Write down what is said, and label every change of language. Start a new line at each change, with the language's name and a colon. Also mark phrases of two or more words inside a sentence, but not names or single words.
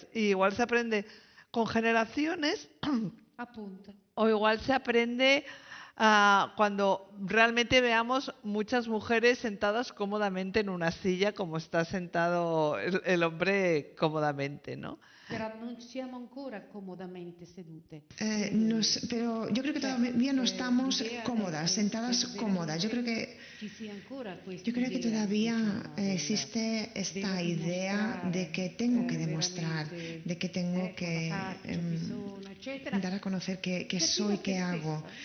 Spanish: Y igual se aprende con generaciones. Apunta. O igual se aprende cuando realmente veamos muchas mujeres sentadas cómodamente en una silla, como está sentado el hombre cómodamente, ¿no?
Italian: Pero non siamo ancora cómodamente sedute.
Spanish: Pero yo creo que todavía no estamos cómodas, sentadas cómodas. Yo creo que Yo creo que todavía existe esta idea de que tengo que demostrar, de que tengo que dar a conocer qué soy, qué hago.